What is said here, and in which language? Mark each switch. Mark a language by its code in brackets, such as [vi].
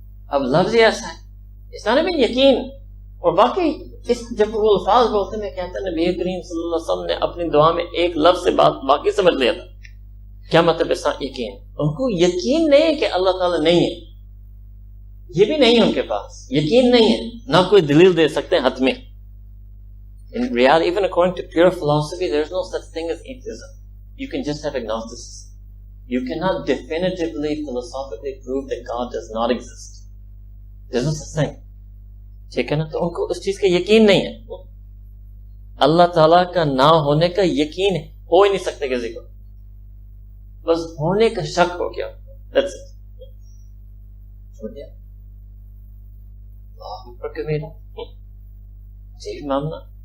[ur] اب لفظ ایسا ہے, اس میں یقین. اور باقی جب وہ الفاظ بولتے میں کہتا نبی کریم صلی اللہ علیہ وسلم نے اپنی دعا میں ایک لفظ سے بات باقی سمجھ لیا تھا. کیا مطلب اس کا یقین؟ ان کو یقین نہیں ہے کہ اللہ تعالیٰ نہیں ہے, یہ بھی نہیں ان کے پاس یقین نہیں ہے, نہ کوئی دلیل دے سکتے ہیں حتمی. [en] In reality, even according to pure philosophy, there is no such thing as atheism. You can just have agnosticism. You cannot definitively, philosophically prove that God does not exist. There's no such thing. [ur] ٹھیک ہے نا, تو ان کو اس چیز کا یقین نہیں ہے. اللہ تعالیٰ کا نہ ہونے کا یقین ہے, ہو ہی نہیں سکتے کسی کو, بس ہونے کا شک ہو گیا. [en] That's it. [ur] چھوڑ دیا. اللہ پر کبیرہ جی معاملہ.